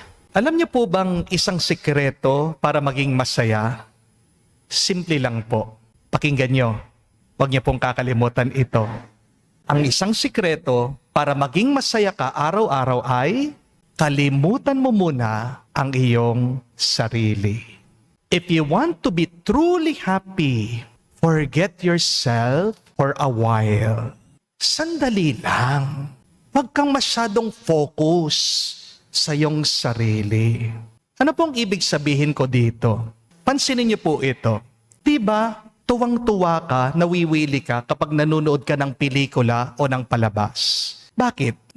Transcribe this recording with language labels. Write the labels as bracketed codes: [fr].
[tl] Alam niyo po bang isang sikreto para maging masaya? Simple lang po. Pakinggan niyo. Huwag niyo pong kakalimutan ito. Ang isang sikreto para maging masaya ka araw-araw ay kalimutan mo muna ang iyong sarili. [en] If you want to be truly happy, forget yourself for a while. [tl] Sandali lang. Huwag kang masyadong focus sa iyong sarili. Ano pong ibig sabihin ko dito? Pansinin niyo po ito. Diba, tuwang-tuwa ka, nawiwili ka kapag nanonood ka ng pelikula o ng palabas. Bakit?